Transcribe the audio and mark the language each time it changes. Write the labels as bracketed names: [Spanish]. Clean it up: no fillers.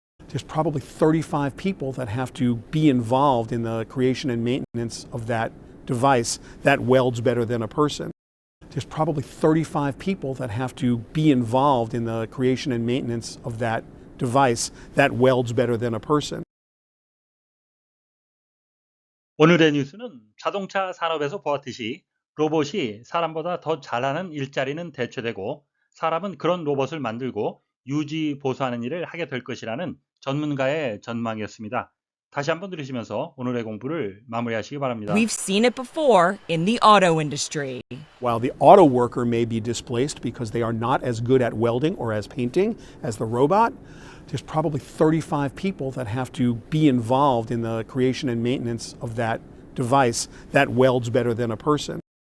[English] There's probably 35 people that have to be involved in the creation and maintenance of that device that welds better than a person. There's probably 35 people that have to be involved in the creation and maintenance of that device that welds better than a person. [Korean] 오늘의 뉴스는 자동차 산업에서 보았듯이 로봇이 사람보다 더 잘하는 일자리는 대체되고 사람은 그런 로봇을 만들고 유지 보수하는 일을 하게 될 것이라는 전문가의 전망이었습니다. 다시 한번 들으시면서 오늘의 공부를 마무리하시기 바랍니다. [English] We've seen it before in the auto industry. While the auto worker may be displaced because they are not as good at welding or as painting as the robot, there's probably 35 people that have to be involved in the creation and maintenance of that device that welds better than a person.